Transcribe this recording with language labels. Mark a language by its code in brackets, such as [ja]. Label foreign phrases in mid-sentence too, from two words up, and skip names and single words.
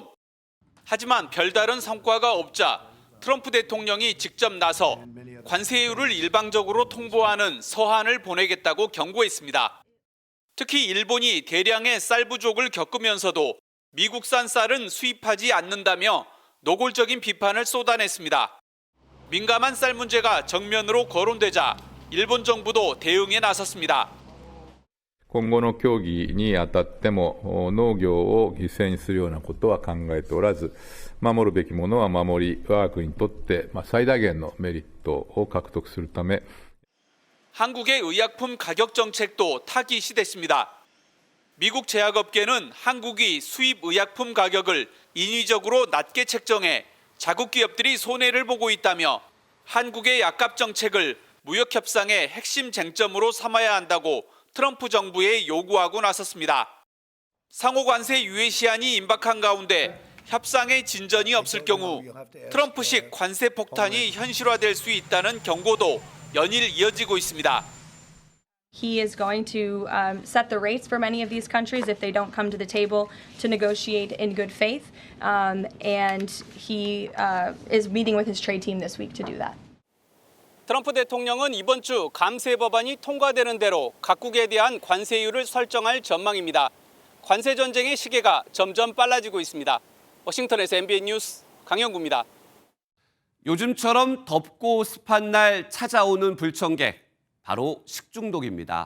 [ko] 하지만 별다른 성과가 없자 트럼프 대통령이 직접 나서 관세율을 일방적으로 통보하는 서한을 보내겠다고 경고했습니다. 특히 일본이 대량의 쌀 부족을 겪으면서도 미국산 쌀은 수입하지 않는다며 노골적인 비판을 쏟아냈습니다. 민감한 쌀 문제가 정면으로 거론되자 일본 정부도 대응에 나섰습니다. [ja] 今後の協議にあたっても農業を犠牲にするようなことは考えておらず、守るべきものは守り、我が国にとって最大限のメリットを獲得するため [ko] 한국의 의약품 가격 정책도 타깃이됐습니다. 미국 제약업계는 한국이 수입 의약품 가격을 인위적으로 낮게 책정해 자국 기업들이 손해를 보고 있다며 한국의 약값 정책을 무역 협상의 핵심 쟁점으로 삼아야 한다고 트럼프 정부에 요구하고 나섰습니다. 상호 관세 유예 시한이 임박한 가운데 협상에 진전이 없을 경우 트럼프식 관세 폭탄이 현실화될 수 있다는 경고도 연일 이어지고 있습니다. [en] He is going to set the rates for many of these countries if they don't come to the table to negotiate in good faith, and he is meeting with his trade team this week to do that. [ko] 트럼프 대통령은 이번 주 감세 법안이 통과되는 대로 각국에 대한 관세율을 설정할 전망입니다. 관세 전쟁의 시계가 점점 빨라지고 있습니다. 워싱턴에서 MBN 뉴스 강영구입니다. 요즘처럼 덥고 습한 날 찾아오는 불청객, 바로 식중독입니다.